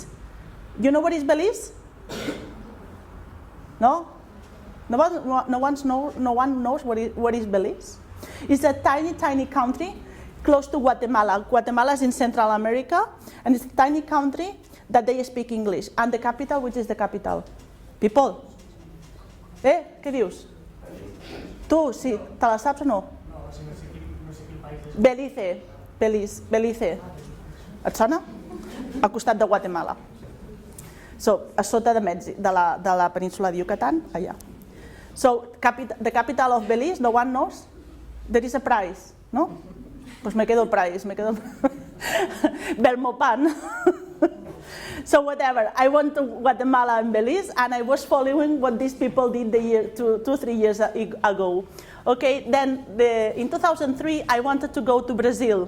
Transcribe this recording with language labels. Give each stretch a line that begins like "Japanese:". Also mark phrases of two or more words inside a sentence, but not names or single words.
English: You know what is Belize? No? No one knows what is Belize? It's a tiny, tiny country close to Guatemala. Guatemala is in Central America, and it's a tiny country that they speak English. And the capital, which is the capital? People.
Catalan: Què dius? Tu, sí, te la saps o no? Belize. Belize. Et sona? Al costat de Guatemala. So, a sota de Mèxic, de la península de Yucatán, allà.
English: So, the capital of Belize, no one knows? There is a prize,
Spanish: no? Pues me quedo el prize, Belmopan.
English: So whatever, I went to Guatemala and Belize, and I was following what these people did 2-3 years ago. Okay, then in 2003, I wanted to go to Brazil.